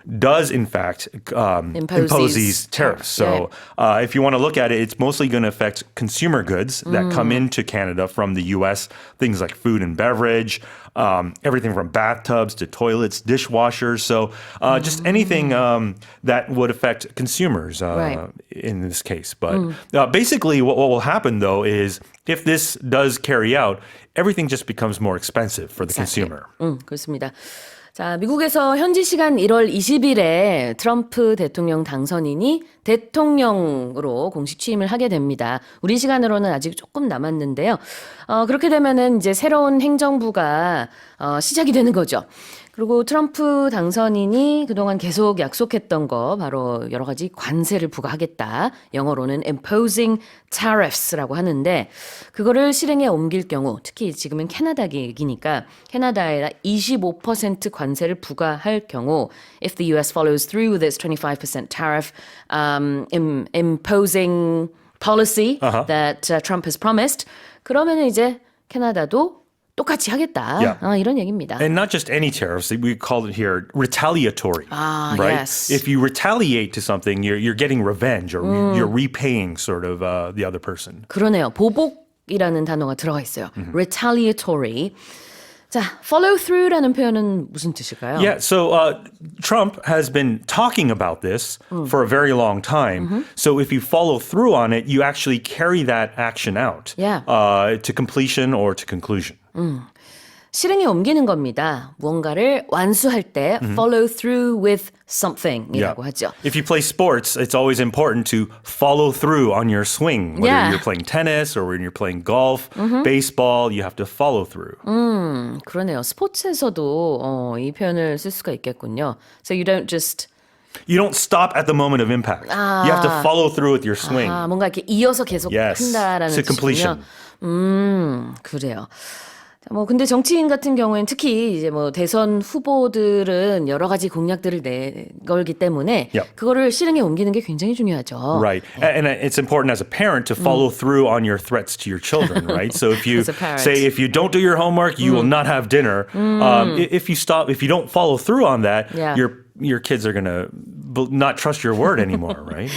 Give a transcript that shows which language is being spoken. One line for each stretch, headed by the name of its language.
English: does, in fact, impose these tariffs. So if you want to look at it, it's mostly going to affect consumer goods that come into Canada from the U.S., things like food and beverage, everything from bathtubs to toilets, dishwashers. So just anything that would affect consumers in this case. But basically what will happen, though, is if this does carry out, everything just becomes more expensive for the consumer.
Korean: 그렇습니다. 자, 미국에서 현지 시간 1월 20일에 트럼프 대통령 당선인이 대통령으로 공식 취임을 하게 됩니다. 우리 시간으로는 아직 조금 남았는데요. 그렇게 되면은 이제 새로운 행정부가 시작이 되는 거죠. 그리고 트럼프 당선인이 그동안 계속 약속했던 거 바로 여러 가지 관세를 부과하겠다. 영어로는 imposing tariffs라고 하는데 그거를 실행에 옮길 경우 특히 지금은 캐나다 얘기니까 캐나다에 25% 관세를 부과할 경우
English: if the US follows through with its 25% tariff imposing policy that Trump has promised
Korean: 그러면 이제 캐나다도 똑같이 하겠다. 이런 얘기입니다.
English: And not just any tariffs. We call it here retaliatory. Right? Yes. If you retaliate to something, you're getting revenge or you're repaying sort of the other person.
Korean: 그러네요. 보복이라는 단어가 들어가 있어요. retaliatory. 자, follow through라는 표현은 무슨 뜻일까요?
English: Yeah, so Trump has been talking about this for a very long time. So if you follow through on it, you actually carry that action out to completion or to conclusion.
Korean: 실행에 옮기는 겁니다. 무언가를 완수할 때 follow through with something이라고 하죠.
English: If you play sports, it's always important to follow through on your swing. Whether you're playing tennis or when you're playing golf, baseball, you have to follow through.
Korean: 그러네요. 스포츠에서도 이 표현을 쓸 수가 있겠군요.
English: So you don't just You don't stop at the moment of impact. You have to follow through with your swing.
Korean: 뭔가 이렇게 이어서 계속 한다라는
English: to completion.
Korean: 뜻이군요. 그래요. 뭐 근데 정치인 같은 경우에는 특히 이제 뭐 대선 후보들은 여러 가지 공약들을 내걸기 때문에 그거를 실행에 옮기는 게 굉장히 중요하죠.
English: Right. And it's important as a parent to follow through on your threats to your children, right? So if you say if you don't do your homework, you will not have dinner. If you don't follow through on that, your kids are going to not trust your word anymore, right?